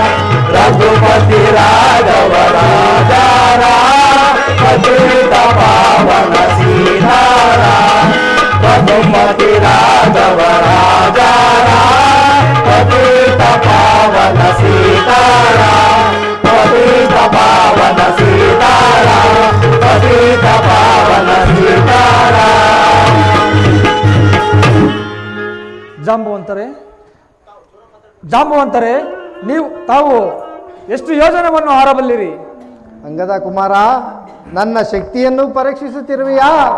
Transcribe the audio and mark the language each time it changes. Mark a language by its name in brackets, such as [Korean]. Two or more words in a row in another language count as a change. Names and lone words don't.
[Hindi] रघुपति राघव राजा राम पतित पावन सीताराम रघुपति राघव राजा राम पतित पावन सीताराम पतित पावन सीताराम पतित पावन सीताराम. [Kannada] ಜಾಂಬವಂತರೇ, ತಾವು ಎಷ್ಟು ಯೋಜನವನ್ನು ಹಾರಬಲ್ಲಿರಿ? ಅಂಗದ ಕುಮಾರ, ನನ್ನ ಶಕ್ತಿಯನ್ನು ಪರೀಕ್ಷಿಸುತ್ತಿರುವೆಯಾ?